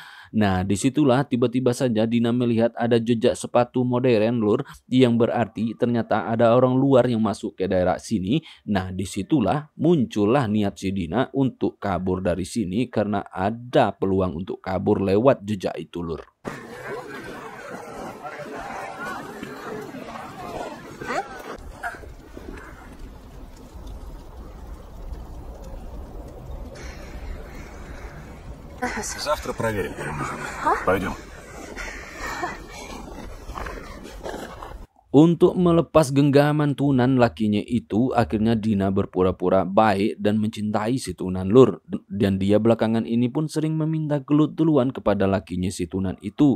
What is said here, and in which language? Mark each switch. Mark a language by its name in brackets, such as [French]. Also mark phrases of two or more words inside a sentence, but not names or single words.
[Indonesian] Nah, disitulah tiba-tiba saja Dina melihat ada jejak sepatu modern, lur, yang berarti ternyata ada orang luar yang masuk ke daerah sini. Nah, disitulah muncullah niat si Dina untuk kabur dari sini karena ada peluang untuk kabur lewat jejak itu, lur. [Russian] Завтра проверим. Пойдем. [Indonesian] Untuk melepas genggaman Tunan lakinya itu, akhirnya Dina berpura-pura baik dan mencintai si Tunan, lur. Dan dia belakangan ini pun sering meminta gelut duluan kepada lakinya si Tunan itu.